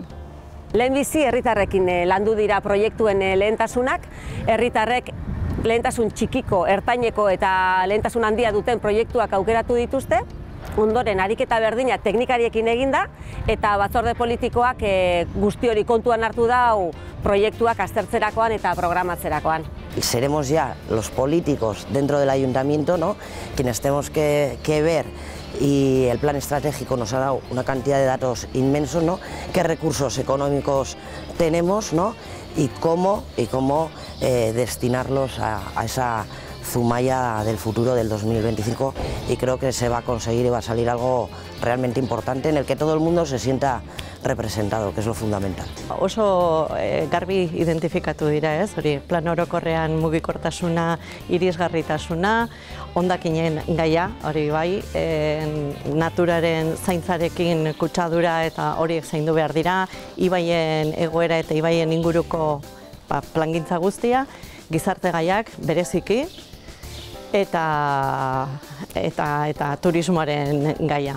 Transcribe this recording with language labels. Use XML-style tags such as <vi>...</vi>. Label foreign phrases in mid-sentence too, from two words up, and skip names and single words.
<eu>Lehenbizi herritarrekin landu dira proiektuen lehentasunak, herritarrek lehentasun txikiko, ertaineko eta lehentasun handia duten proiektuak aukeratu dituzte, ondoren ariketa berdina teknikariekin eginda, eta batzorde politikoak guzti hori kontuan hartu dau proiektuak aztertzerakoan eta programatzerakoan.</eu> <es>Seremos ya los políticos dentro del ayuntamiento, quienes tenemos que ver, y el plan estratégico nos ha dado una cantidad de datos inmensos, qué recursos económicos tenemos y cómo destinarlos a esa Zumaya del futuro del 2025, y creo que se va a conseguir y va a salir algo realmente importante en el que todo el mundo se sienta representado, que es lo fundamental.</es> <eu>Oso garbi identifikatu dira, hori plan orokorrean mugikortasuna, irisgarritasuna, hondakinen gaia, hori bai, naturaren zaintzarekin kutsadura eta horiek zaindu behar dira, ibaien egoera eta ibaien inguruko plangintza guztia, gizarte gaiak bereziki, eta turismoaren gaia.</eu>